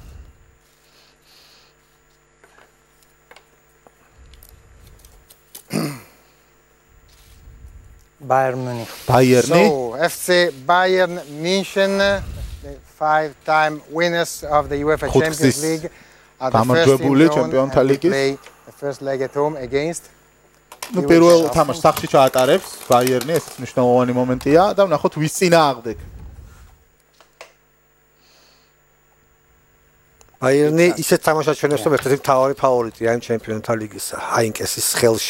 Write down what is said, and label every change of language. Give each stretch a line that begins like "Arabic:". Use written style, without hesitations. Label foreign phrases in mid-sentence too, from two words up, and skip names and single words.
English: Bayern Munich. Bayern. So FC Bayern München, the 5-time winners of the UEFA Champions League, are the first team to play the first leg at home against.
Georgian: ნუ პირველ თამაშს სახში ჩაატარებს Bayern-ი, ეს მნიშვნელოვანი მომენტია და ვნახოთ ვის წინააღმდეგ. ბაიერნი ისეთ თამაშად ჩვენებს, რომ ერთ-ერთი მთავარი ფავორიტია იმ ჩემპიონთა ლიგისა, აინკესის ხელში.